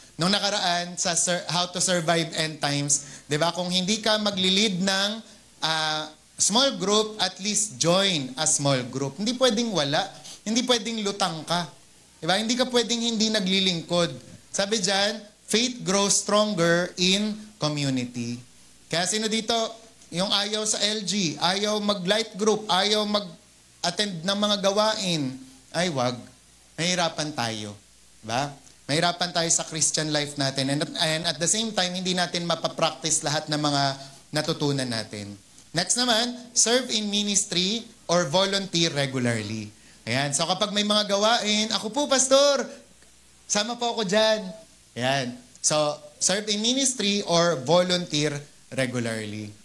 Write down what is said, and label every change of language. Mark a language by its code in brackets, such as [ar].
[tl] Nung nakaraan, sa How to Survive End Times, di ba, kung hindi ka magli-lead ng small group, at least join a small group. Hindi pwedeng wala. Hindi pwedeng lutang ka. Diba? Hindi ka pwedeng hindi naglilingkod. [en] Sabi dyan, faith grows stronger in community. [tl] Kaya sino dito, yung ayaw sa LG, ayaw mag-light group, ayaw mag-attend ng mga gawain, ay wag. Mahirapan tayo. Diba? Mahirapan tayo sa Christian life natin. [en] And at the same time, [tl] hindi natin mapapractice lahat ng mga natutunan natin. [en] Next naman, serve in ministry or volunteer regularly. [tl] Ayan. So kapag may mga gawain, ako po, pastor, sama po ako dyan. Ayan. [en] So, serve in ministry or volunteer regularly.